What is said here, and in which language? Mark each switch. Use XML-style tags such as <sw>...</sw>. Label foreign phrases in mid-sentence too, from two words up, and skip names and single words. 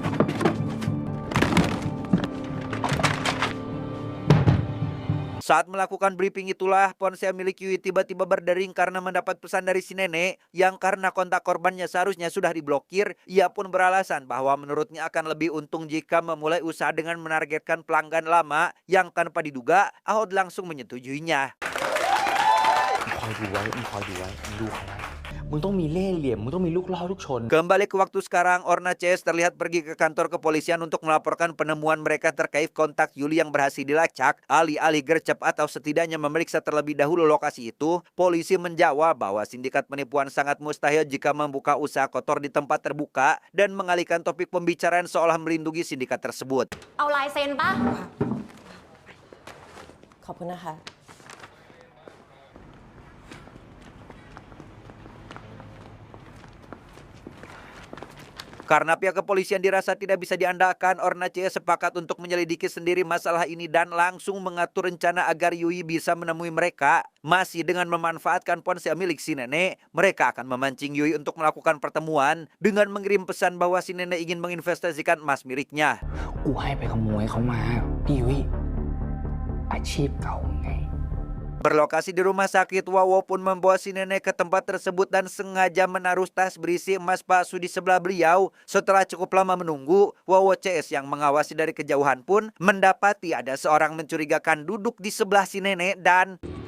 <id>Saat melakukan briefing itulah ponsel milik Yui tiba-tiba berdering karena mendapat pesan dari si nenek yang karena kontak korbannya seharusnya sudah diblokir. Ia pun beralasan bahwa menurutnya akan lebih untung jika memulai usaha dengan menargetkan pelanggan lama yang tanpa diduga Aod langsung menyetujuinya.</id> <th>คอยดูไว้มึงคอยดูไว้มึงดูเขาไว้มึงต้องมีเล่ห์เหลี่ยมมึงต้องมีลูกล่อลูกชน</th> <id>Kembali ke waktu sekarang, Orna CS terlihat pergi ke kantor kepolisian untuk melaporkan penemuan mereka terkait kontak Yuli yang berhasil dilacak. Alih-alih gercep atau setidaknya memeriksa terlebih dahulu lokasi itu, polisi menjawab bahwa sindikat penipuan sangat mustahil jika membuka usaha kotor di tempat terbuka dan mengalihkan topik pembicaraan seolah melindungi sindikat tersebut.</id> <th>เอาลายเซ็นปะ ขอบคุณนะคะ</th> <id>Karena pihak kepolisian dirasa tidak bisa diandalkan, Orna CS sepakat untuk menyelidiki sendiri masalah ini dan langsung mengatur rencana agar Yui bisa menemui mereka. Masih dengan memanfaatkan ponsel milik si nenek, mereka akan memancing Yui untuk melakukan pertemuan dengan mengirim pesan bahwa si nenek ingin menginvestasikan emas miliknya.</id> <th>กูให้ไปขโมยเขามาพี่ยุ้ยอาชีพเก่าไง</th> <id>Berlokasi di rumah sakit, Wawo pun membawa si nenek ke tempat tersebut dan sengaja menaruh tas berisi emas palsu di sebelah beliau. Setelah cukup lama menunggu, Wawo CS yang mengawasi dari kejauhan pun mendapati ada seorang mencurigakan duduk di sebelah si nenek dan</id>